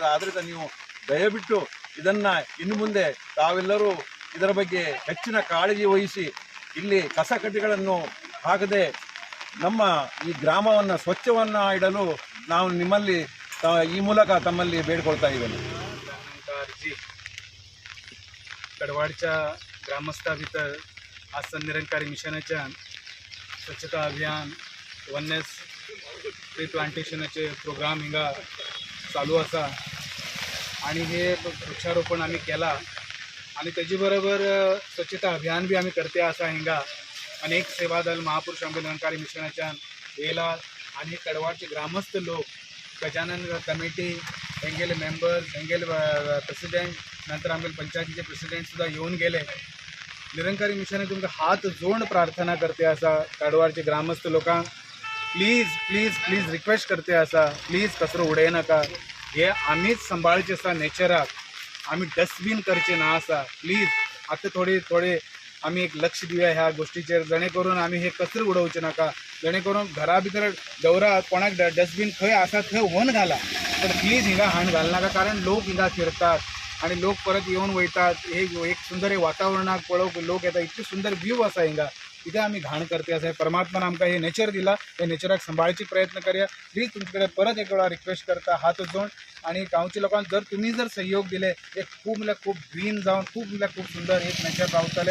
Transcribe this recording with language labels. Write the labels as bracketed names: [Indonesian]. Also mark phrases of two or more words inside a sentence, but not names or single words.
[Kannada] ಆದ್ದರಿಂದ ನೀವು ದಯವಿಟ್ಟು ಇದನ್ನು ಇನ್ನು ಮುಂದೆ ತಾವೆಲ್ಲರೂ ಇದರ ಬಗ್ಗೆ ಹೆಚ್ಚಿನ ಕಾಳಜಿ ವಹಿಸಿ ಇಲ್ಲಿ ಕಸ ಕಡ್ಡಿಗಳನ್ನು ಹಾಕದೆ ನಮ್ಮ ಈ ಗ್ರಾಮವನ್ನು ಸ್ವಚ್ಛವನ್ನು ಇಡಲು ನಾವು ನಿಮ್ಮಲ್ಲಿ ಈ ಮೂಲಕ ತಮ್ಮಲ್ಲಿ ಬೇಡಿಕೊಳ್ತಾ ಇದ್ದೇನೆ. [Konkani] कडवाडच्या ग्रामस्था भितर आज निरंकारी मिशनाच्या स्वच्छता अभियान [English] oneness tree [Konkani] प्लांटेशनाचे प्रोग्राम हिंगा चालू असा आणि हे वृक्षारोपण आम्ही केला आणि त्याची बरोबर स्वच्छता अभियान बी आम्ही करते असा हिंगा अनेक सेवादल महापुरुष आमच्या निरंकारी मिशनाच्या येला आणि कडवाडचे ग्रामस्थ लोक गजानन कमिटी हेंगेले मेंबर्स हेंगेले प्रेसिडेंट नंतर आमच्या पंचायतीचे प्रेसिडेंटसुद्धा येऊन गेले. निरंकारी मिशनाने तुमका हात जोड प्रार्थना करते असा कडवाडचे ग्रामस्थ लोकांक [English] please please please request [Konkani] करते असा प्लीज कचरो उडय नाका. हे आम्हीच सांभाळचे असा नेचराक आम्ही डस्टबीन करचे ना असा. प्लीज आता थोडे आम्ही एक लक्ष दिवया ह्या गोष्टीचेर जेणेकरून आम्ही हे कचरो उडवचे नाका. जेणेकरून घरा भितर दवरा कोणाक डस्टबीन खंय आसा थंय व्हरून घाला पण प्लीज हिंगा हाण घाल नाका. कारण लोक हिंगा फिरतात आणि लोक परत येऊन वयतात. हे एक सुंदर वातावरणाक पळोवक लोक येतात. इतकी सुंदर व्यू असा हिंगा इथे आम्ही घाण करते असं परमात्मान आमकां हे नेचर दिला. हे नेचराक सांभाळची प्रयत्न करूया. प्लीज तुमच्याकडे परत एक वेळा रिक्वेस्ट करता हात जोड आणि गावच्या लोकांना जर तुम्ही जर सहयोग दिले एक खूप म्हणजे खूप ग्रीन जाऊन खूप म्हणजे खूप सुंदर एक नेचर रावतले.